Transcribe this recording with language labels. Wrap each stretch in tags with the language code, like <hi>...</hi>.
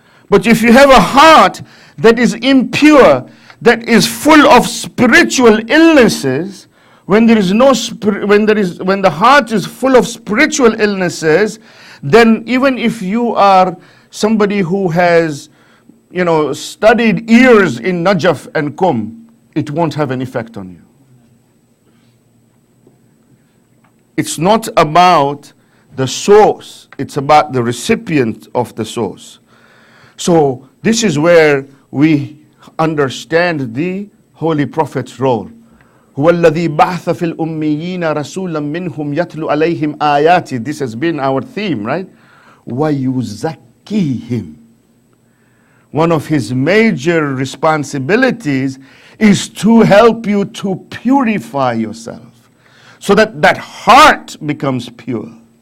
<en>But if you have a heart that is impure, that is full of spiritual illnesses, when the heart is full of spiritual illnesses, then even if you are somebody who has studied years in Najaf and Qum, it won't have an effect on you. It's not about the source, it's about the recipient of the source. So this is where we understand the Holy Prophet's role.</en> <ar>هو الذي بعث في الأميين رسولا منهم يتلو عليهم آياته.</ar> <en>This has been our theme, right?</en> <ar>ويزكيهم.</ar> <en>One of his major responsibilities is to help you to purify yourself, so that that heart becomes pure.</en>